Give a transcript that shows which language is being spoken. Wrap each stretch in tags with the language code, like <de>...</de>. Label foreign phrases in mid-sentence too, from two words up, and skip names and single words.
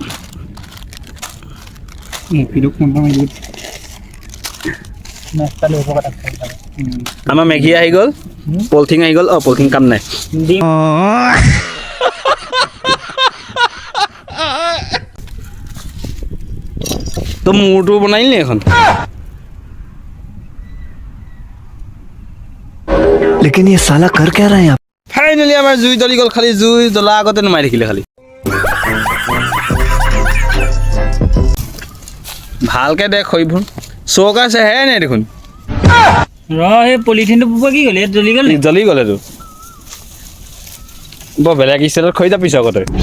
<as>আমাৰ মেগী আহি গ'ল, পলিথিন আহি গ'ল। পলিথিন কাম নাই। তই মূৰটো বনাইলি নি এখন?</as> <hi>लेकिन ये साला कर क्या रहा है यहाँ?</hi> <as>ফাইনেলি আমাৰ জুই জ্বলি গ'ল। খালি জুই জ্বলা আগতে নমাই থাকিলে খালি। ভালকে দেখ খৰিবোৰ চৌক আছে হে নাই দেখোন। পলিথিনটো কি গ'ল? জ্বলি গ'লেতো বৰ বেলেগ ষ্টাইলত খৰি জাপিছ আগতে।</as>